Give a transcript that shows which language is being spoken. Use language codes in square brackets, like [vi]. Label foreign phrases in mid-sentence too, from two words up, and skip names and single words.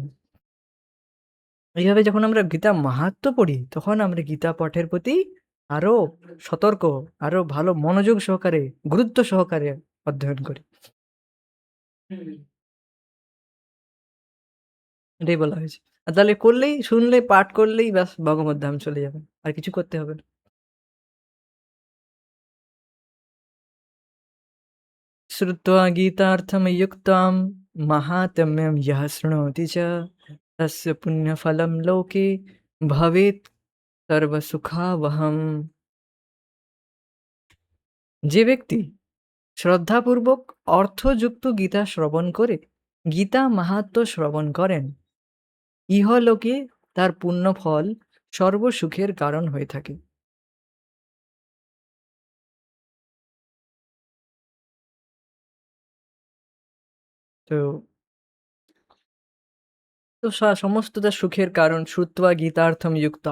[bn] এইভাবে যখন আমরা গীতা মাহাত্ম্য পড়ি, তখন আমরা গীতা পাঠের প্রতি আরো সতর্ক, আরো ভালো মনোযোগ সহকারে, গুরুত্ব সহকারে অধ্যয়ন করি। এটাই বলা হয়েছে। তাহলে করলেই, শুনলে, পাঠ করলেই ব্যাস ভগবদ্ধাম চলে যাবেন। আর কিছু করতে হবে না। [sa] श्रुत्वा गीतार्थमयुक्तां माहात्म्यं यः शृणोति च तस्य पुण्यफलं लोके भवेत् सर्वसुखावहम्। [bn] যে ব্যক্তি শ্রদ্ধাপূর্বক অর্থযুক্ত গীতা শ্রবণ করে গীতা মাহাত্ম্য শ্রবণ করেন, ইহলোকে তার পুণ্যফল সর্বসুখের কারণ হয়ে থাকে। তো তো সমস্ত তার সুখের কারণ [sa] শ্রুত্বা গীতার্থম যুক্তা।